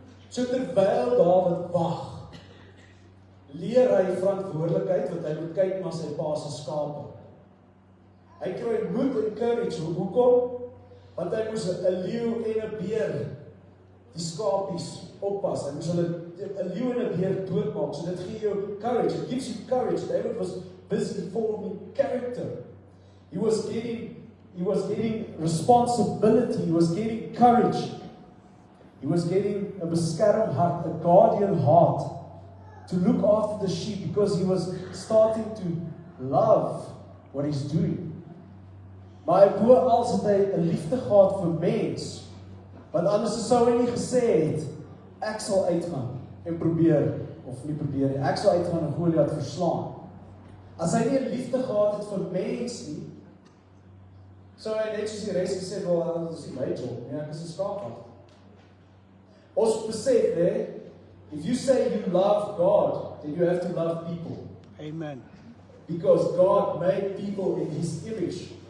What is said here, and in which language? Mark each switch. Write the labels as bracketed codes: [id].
[af] So terwyl Dawid wag, leer hy verantwoordelikheid wat hy moet kyk na sy pa se skape. Hy kry moed en courage. Hoekom? Want hy moes 'n leeu en 'n beer die skapies oppas. Hy moes hulle 'n leeu en 'n beer doodmaak. So dit gee jou courage. [en] It gives you courage. David was busy forming character. He was getting responsibility. He was getting courage. He was getting [af] 'n beskerm hart, [en] a guardian heart, to look after the sheep because he was starting to love what he's doing. [af] Maar bo als het hy 'n liefde gehad vir mens, want anders sou hy nie gesê het, ek sal uitgaan en probeer, of nie probeer nie, ek sal uitgaan en Goliat verslaan. As hy nie 'n liefde gehad het vir mens nie, sou hy net soos die res gesê, wel, dit is nie my job nie, ek is 'n skaapwagter. Ons besef, [en] If you say you love God, then you have to love people. Amen. Because God made people in His image.